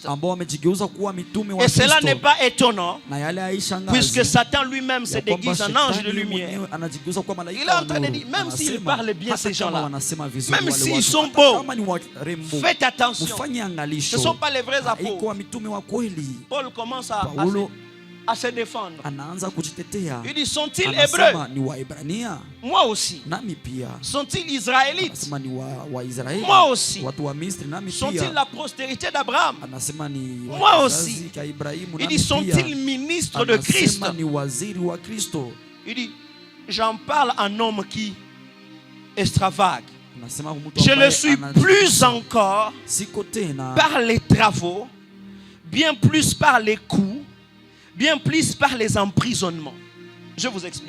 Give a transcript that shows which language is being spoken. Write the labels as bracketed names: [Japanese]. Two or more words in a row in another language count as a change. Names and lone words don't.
[French] Et cela n'est pas étonnant, puisque Satan lui-même se déguise en ange de lumière. Il est en train de dire, même s'ils parlent bien ces gens-là, même s'ils sont beaux, faites attention, ce ne sont pas les vrais apôtres. Paul commence à se défendre. [Swahili] Anaanza kujitetea. [French] Il dit, sont-ils hébreux? [Swahili] Ni Waebrania. [French] Moi aussi. [Swahili] Nami pia. [French] Sont-ils israélites? [Swahili] Anasema ni Waisraeli. [French] Moi aussi. [Swahili] Watu wa Misri nami pia. [French] Sont-ils la postérité d'Abraham? [Swahili] Anasema ni [French] moi aussi. [Swahili] Ibrahimu. [French] Il dit, sont-ils ministres de Christ? [Swahili] Anasema ni waziri wa Kristo. [French] Il dit, j'en parle à un homme qui extravague. Je le suis plus encore par les travaux, bien plus par les coups, bien plus par les emprisonnements. Je vous explique.